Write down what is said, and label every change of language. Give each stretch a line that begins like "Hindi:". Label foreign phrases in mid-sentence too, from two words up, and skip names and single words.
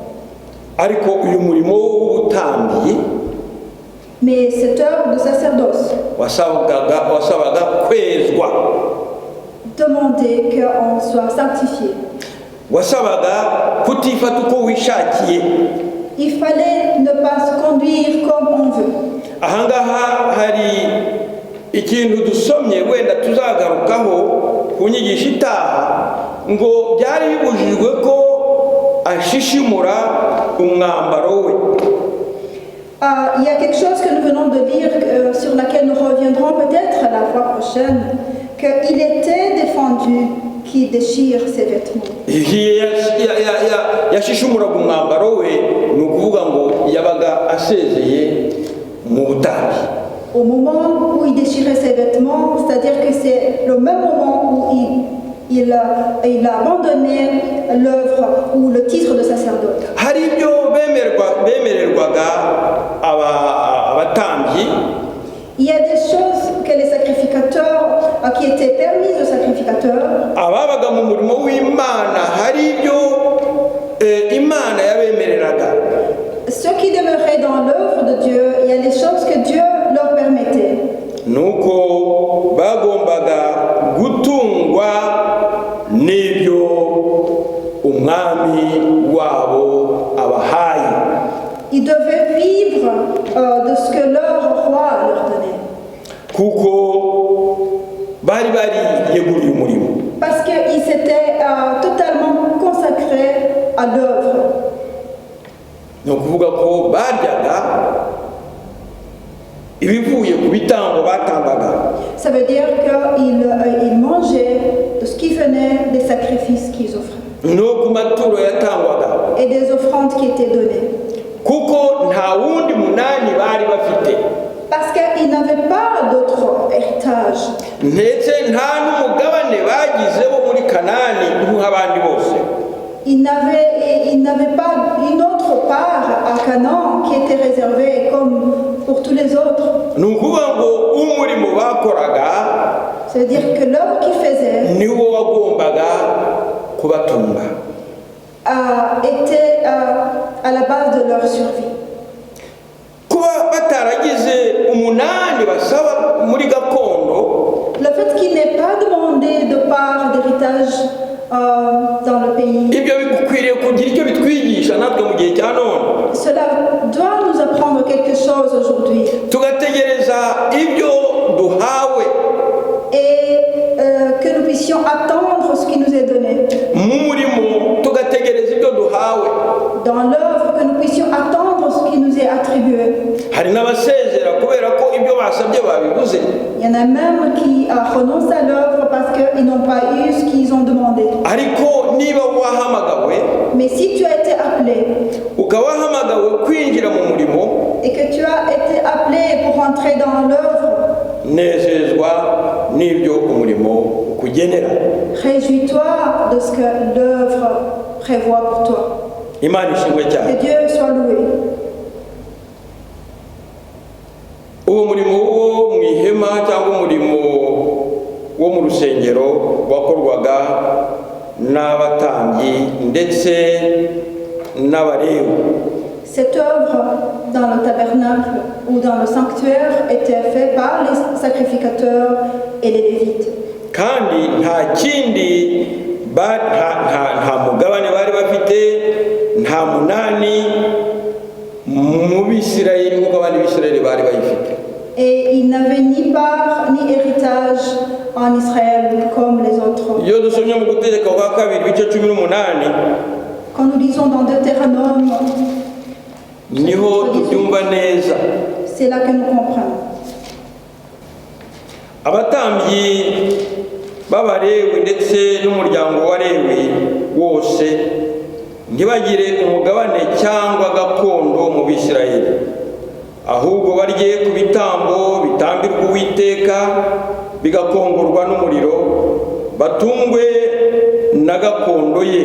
French: Mais cette œuvre de sacerdoce demandait qu'on soit sanctifié. Il fallait ne pas se conduire comme on veut.
Kinyarwanda: Ahangaha hari ikintu dusomye wenda tuzagarukaho kunyigisha itaha ngo byari bibujijwe ko ashishimura umwambaro we.
French: Il y a quelque chose que nous venons de lire sur laquelle nous reviendrons peut-être la fois prochaine, qu'il était défendu qui déchire ses vêtements.
Kinyarwanda: Yashishimuraga umwambaro we ni ukuvuga ngo yabaga asezeye mu butabi.
French: Au moment où il déchirait ses vêtements, c'est-à-dire que c'est le même moment où il a abandonné l'œuvre ou le titre de sacerdote.
Kinyarwanda: Hari ibyo bemererwaga abatambyi.
French: Il y a des choses que les sacrificateurs, qui étaient permises aux sacrificateurs.
Kinyarwanda: Ababaga mu murimo w'Imana hari ibyo Imana yabemereraga.
French: Ceux qui demeuraient dans l'œuvre de Dieu, il y a des choses que Dieu leur permettait.
Kinyarwanda: Nuko bagombaga gutungwa n'ibyo umwami wabo abahaye.
French: Ils devaient vivre de ce que leur roi leur donnait.
Kinyarwanda: Kuko bari yeguriye umurimo.
French: Parce qu'ils s'étaient totalement consacrés à l'œuvre.
Kinyarwanda: No kuvuga ko baryaga ibivuye ku bitambo batambaga.
French: Ça veut dire qu'ils mangeaient de ce qui venait des sacrifices qu'ils offraient.
Kinyarwanda: No ku maturo yatangwaga.
French: Et des offrandes qui étaient données.
Kinyarwanda: Kuko nta wundi munani bari bafite.
French: Parce qu'ils n'avaient pas d'autre héritage.
Kinyarwanda: Ndetse nta n'umugabane bagize bo muri Kanani nk'abandi bose.
French: Ils n'avaient pas une autre part à Canaan qui était réservée comme pour tous les autres. C'est-à-dire que l'œuvre qu'ils faisaient était à la base de leur survie.
Kinyarwanda: muri gakondo
French: Le fait qu'il n'ait pas demandé de part d'héritage dans le pays,
Kinyarwanda: ibyo bikwiriye kugira icyo bitwigisha natwe mu gihe cya none.
French: cela doit nous apprendre quelque chose aujourd'hui.
Kinyarwanda: Tugategereza ibyo duhawe
French: Et que nous puissions attendre ce qui nous est donné.
Kinyarwanda: mu murimo, tugategereza ibyo duhawe.
French: Dans l'œuvre, que nous puissions attendre ce qui nous est attribué.
Kinyarwanda: Hari n'abasezera kubera ko ibyo basabye babibuze.
French: Il y en a même qui renoncent à l'œuvre parce qu'ils n'ont pas eu ce qu'ils ont demandé.
Kinyarwanda: Ariko niba wahamagawe
French: Mais si tu as été appelé
Kinyarwanda: ukaba wahamagawe kwinjira mu murimo,
French: et que tu as été appelé pour entrer dans l'œuvre,
Kinyarwanda: nezezwa n'ibyo umurimo ukugenera.
French: réjouis-toi de ce que l'œuvre prévoit pour toi.
Kinyarwanda: Imana ishimwe cyane.
French: Que Dieu soit loué.
Kinyarwanda: Uwo murimo wo mu ihema cyangwa umurimo wo mu rusengero wakorwaga n'abatambyi ndetse n'abalewi.
French: Cette œuvre dans le tabernacle ou dans le sanctuaire était faite par les sacrificateurs et les lévites.
Kinyarwanda: Kandi nta kindi nta mugabane bari bafite, nta munani mu Bisirayeli nk'uko abandi Bisirayeli bari bayifite.
French: Et ils n'avaient ni part ni héritage en Israël comme les autres.
Kinyarwanda: Iyo dusomye mu Gutegeka kwa kabiri ibice 18,
French: Quand nous lisons dans Deutéronome,
Kinyarwanda: niho tubyumva neza.
French: c'est là que nous comprenons.
Kinyarwanda: Abatambyi b'Abalewi ndetse n'umuryango wa Lewi wose ntibagire umugabane cyangwa gakondo mu Bisirayeli, ahubwo barye ku bitambo bitambirwa Uwiteka bigakongorwa n'umuriro, batungwe na gakondo ye.